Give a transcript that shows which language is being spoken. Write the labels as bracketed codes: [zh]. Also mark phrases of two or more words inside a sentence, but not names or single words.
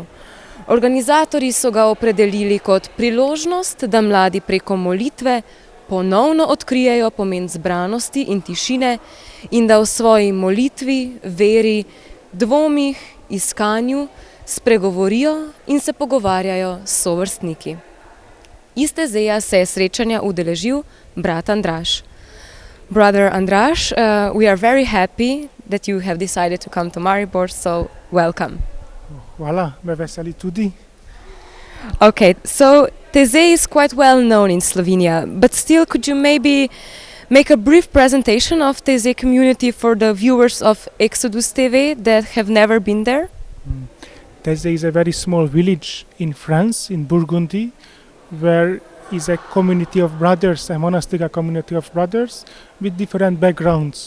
[sl] Organizatorji so ga opredelili kot priložnost, da mladi preko molitve ponovno odkrijejo pomen zbranosti in tišine in da v svoji molitvi, veri, dvomih, iskanju spregovorijo in se pogovarjajo s sovrstniki. Iz Tezeja se je srečanja udeležil brat Andraž. [en] Brother Andraž, we are very happy that you have decided to come to Maribor, so welcome. [sl] Hvala, me veseli tudi. [en] Okay, so Tezej is quite well known in Slovenia, but still could you maybe make a brief presentation of Tezej community for the viewers of Exodus TV that have never been there? Tezej is a very small village in France, in Burgundy, where is a community of brothers, a monastic community of brothers with different backgrounds.